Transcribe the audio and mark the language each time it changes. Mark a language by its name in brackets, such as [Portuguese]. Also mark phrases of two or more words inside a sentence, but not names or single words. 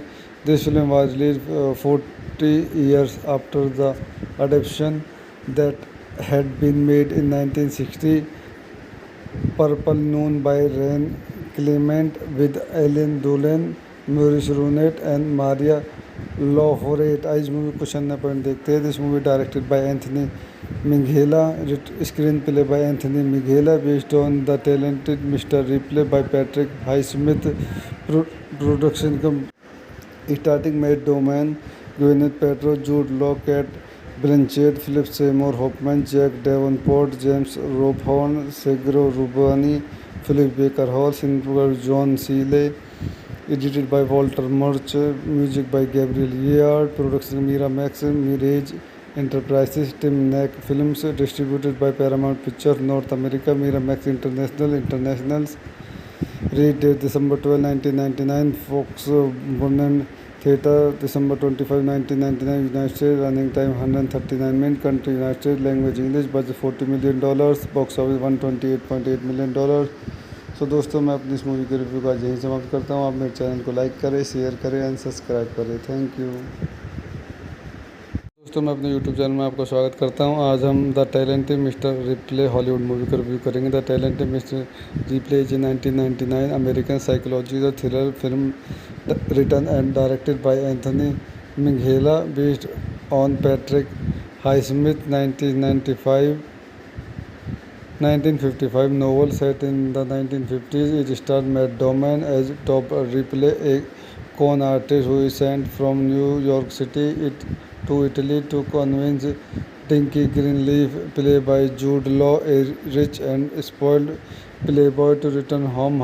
[English] This film was released 40 years after the adaptation that had been made in 1960, Purple Noon by Ren Clement with Ellen Dolan, Maurice Runet and Maria Lafayette. [Hindi] आज [English] movie question number point [Hindi] देखते हैं. [English] This movie directed by Anthony Minghella, screenplay by Anthony Minghella, based on The Talented Mr. Ripley by Patrick Highsmith, production starring Matt Damon, Gwyneth Paltrow, Jude Law, Cate Blanchett, Philip Seymour Hoffman, Jack Davenport, James Rebhorn, Sergio Rubini, Philip Baker Hall, cinematographer John Seale, edited by Walter Murch, music by Gabriel Yared, production Miramax, Mirage Enterprises, Timnick Films, distributed by Paramount Picture North America, Miramax Internationals. Release date December 12, 1999, Fox Burnham Theatre, December 25, 1999, United States. Running time 139 minutes. Country United States. Language English. Budget $40 million. Box office $128.8 million. [Hindi] सो दोस्तों, मैं अपनी इस मूवी के रिव्यू का यहीं समाप्त करता हूँ. आप मेरे चैनल को लाइक करें, शेयर करें एंड सब्सक्राइब करें. [English] thank you. [Hindi] दोस्तों, मैं अपने यूट्यूब चैनल में आपका स्वागत करता हूं. आज हम द टैलेंटेड मिस्टर रिप्ले हॉलीवुड मूवी का रिव्यू करेंगे. [English] The Talented Mr. Ripley is 1999 American psychology the thriller film written and directed by Anthony Minghella, based on Patrick Highsmith 1955 novel set in the 1950s. It starred Matt Damon as Top Ripley, a con artist who is sent from New York City to Italy to convince Dinky Greenleaf, played by Jude Law, a rich and spoiled playboy, to return home.